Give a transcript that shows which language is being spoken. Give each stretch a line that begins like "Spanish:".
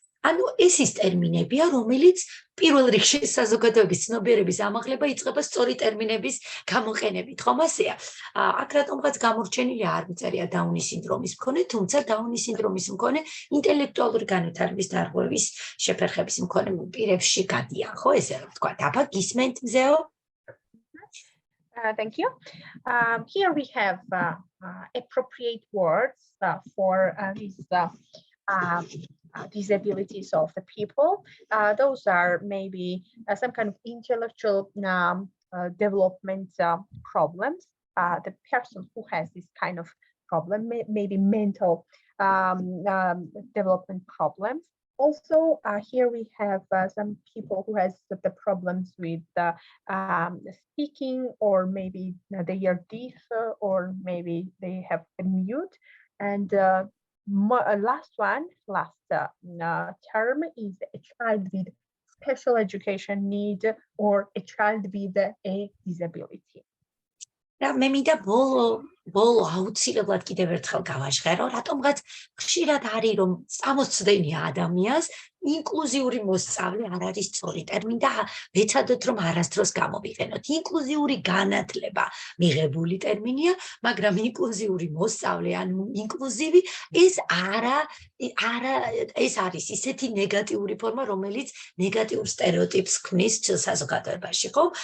Georgian: ანუ ეს ის ტერმინებია, რომელიც პირველ რიგში საზოგადოების ცნობიერების ამაღლება იწყება სწორი ტერმინების გამოყენებით, ხომ ასეა? აქ რატომღაც გამორჩენილი არ მიწერია დაუნის სინდრომის მქონე, თუმცა დაუნის სინდრომის მქონე ინტელექტუალური განვითარების დარღვევის შეფერხების მქონე პირებში გადიან, ხო, ესე რომ ვთქვა. აბა გისმენთ მზეო?
English: Thank you. Here we have appropriate words for these disabilities of the people. Those are maybe some kind of intellectual development problems. The person who has this kind of problem, maybe mental development problems. Also, here we have some people who has the problems with speaking, or maybe they are deaf, or maybe they have a mute. And last term is a child with special education need, or a child with a disability.
Georgian: და მე მინდა ბოლო აუცილებლად კიდევ ერთხელ გავაჟღერო, რატომღაც ხშირად არის რომ წამოსცდენია ადამიანს ინკლუზიური მოსწავლე არ არის სწორი ტერმინი და ვეცადოთ რომ არასდროს გამოვიყენოთ. ინკლუზიური განათლება მიღებული ტერმინია, მაგრამ ინკლუზიური მოსწავლე ან ინკლუზივი ეს არის ისეთი ნეგატიური ფორმა, რომელიც ნეგატიურ სტერეოტიპს ქმნის საზოგადოებაში, ხო?